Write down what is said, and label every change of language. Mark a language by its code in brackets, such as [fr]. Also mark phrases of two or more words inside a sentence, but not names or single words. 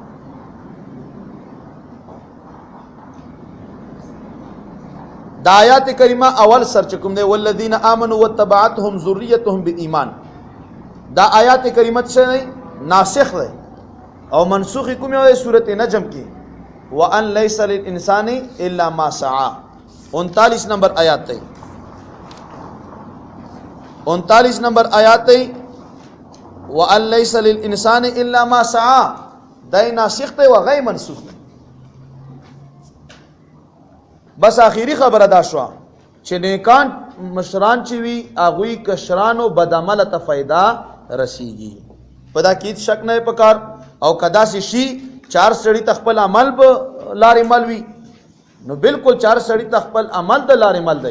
[ps] دا آیات کریمه اول سر چې کوم دی [ar] والذین آمنوا واتبعتهم ذریتهم بالایمان، [ps] دا آیات کریمه څه دی؟ ناسخ دی او منسوخ کوم یو سورته نجم کې [ar] وان لیس للانسان الا ما سعى. [ps] 39 نمبر آیات دی، 39 نمبر آیات دی [ar] وان لیس للانسان الا ما سعى. [ps] دای ناسخ دی و غیر منسوخ دی. بس آخری خبره دا شو چې نیکان مشران چې وي هغوی کشرانو بد عمله ته فایده رسیږي. په دا کې شک نه پکار. او کدا سي شي چار سړی تخپل عمل به لارې مل وي نو بالکل چار سړی تخپل عمل د لارې مل دی.